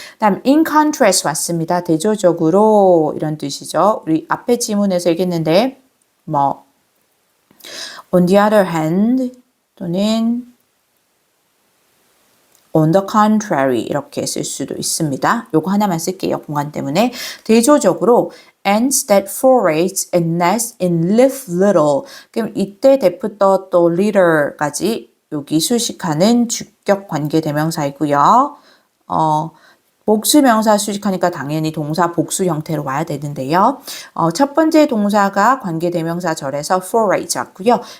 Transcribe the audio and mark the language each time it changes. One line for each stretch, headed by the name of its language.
Korean: 다음
English: in contrast
Korean: 왔습니다. 대조적으로 이런 뜻이죠. 우리 앞에 지문에서 얘기했는데
English: on the other hand
Korean: 또는
English: on the contrary
Korean: 이렇게 쓸 수도 있습니다. 요거 하나만 쓸게요. 공간 때문에.
English: 대조적으로 ants that forage and nest and live little.
Korean: 그럼 이때 대부터 또 little까지 여기 수식하는 주격 관계 대명사이고요. 복수명사 수식하니까 당연히 동사 복수 형태로 와야 되는데요. 첫 번째 동사가 관계대명사 절에서 forage 왔고요.